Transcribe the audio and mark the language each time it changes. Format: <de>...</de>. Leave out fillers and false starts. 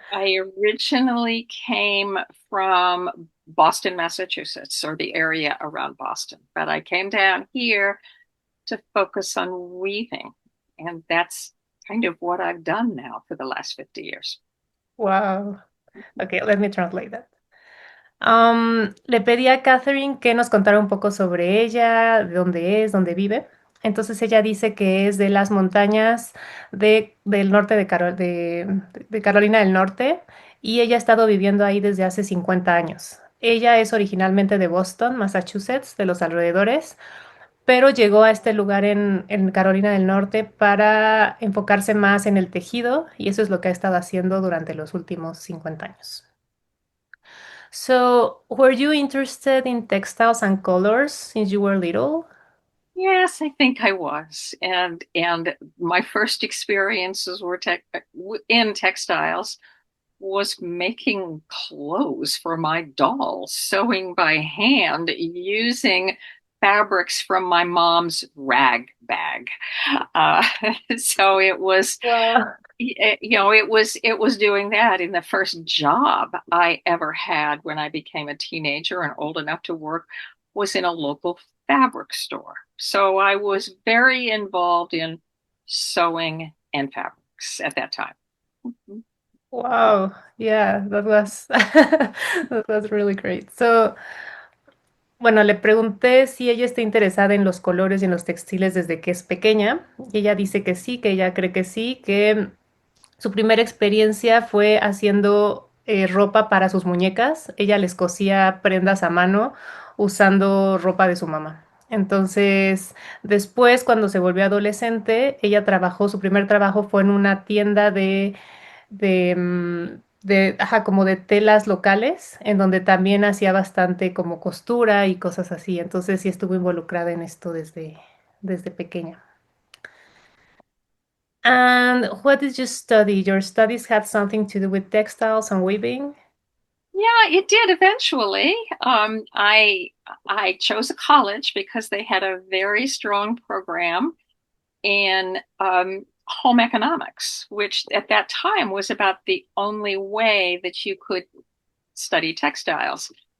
<en>I originally came from Boston, Massachusetts, or the area around Boston, but I came down here to focus on weaving. And that's kind of what I've done now for the last 50 years. Wow. Okay, let me translate that.</en> <es>Le pedí a Catherine que nos contara un poco sobre ella, de dónde es, dónde vive. Entonces ella dice que es de las montañas del norte de Carolina del Norte y ella ha estado viviendo ahí desde hace 50 años. Ella es originalmente de Boston, Massachusetts, de los alrededores, pero llegó a este lugar en Carolina del Norte para enfocarse más en el tejido y eso es lo que ha estado haciendo durante los últimos 50 años.</es> <en>So, were you interested in textiles and colors since you were little? Yes, I think I was. And my first experiences were in textiles was making clothes for my dolls, sewing by hand using fabrics from my mom's rag bag. Uh, so it was, Wow. it was doing that. In the first job I ever had when I became a teenager and old enough to work was in a local fabric store. So I was very involved in sewing and fabrics at that time. Wow. Yeah, that was that was really great.</en> <es>So, bueno, le pregunté si ella está interesada en los colores y en los textiles desde que es pequeña, y ella dice que sí, que ella cree que sí, que su primera experiencia fue haciendo ropa para sus muñecas. Ella les cosía prendas a mano usando ropa de su mamá. Entonces, después, cuando se volvió adolescente, ella trabajó, su primer trabajo fue en una tienda ajá, como de telas locales, en donde también hacía bastante como costura y cosas así. Entonces, sí estuvo involucrada en esto desde pequeña.</es> <en>And what did you study? Your studies had something to do with textiles and weaving? Yeah, it did eventually. I chose a college because they had a very strong program in home economics, which at that time was about the only way that you could study textiles.</en>